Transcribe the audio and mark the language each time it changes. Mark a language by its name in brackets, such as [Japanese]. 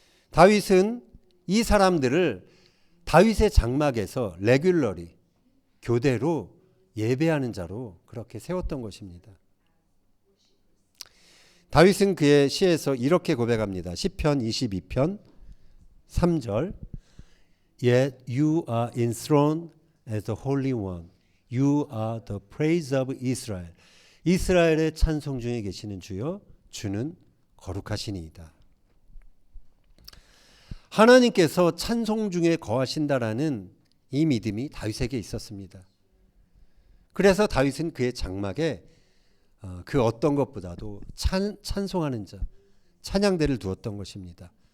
[Korean] 다윗은 이 사람들을 다윗의 장막에서 레귤러리, 교대로 예배하는 자로 그렇게 세웠던 것입니다. 다윗은 그의 시에서 이렇게 고백합니다. 시편 22편 3절 [English] Yet you are enthroned as the Holy One. You are the praise of Israel. [Korean] 이스라엘의 찬송 중에 계시는 주여, 주는 거룩하시니이다. 하나님께서 찬송 중에 거하신다라는 이 믿음이 다윗에게 있었습니다. 그래서 다윗은 그의 장막에 그 어떤 것보다도 찬송하는 자, 찬양대를 두었던 것입니다.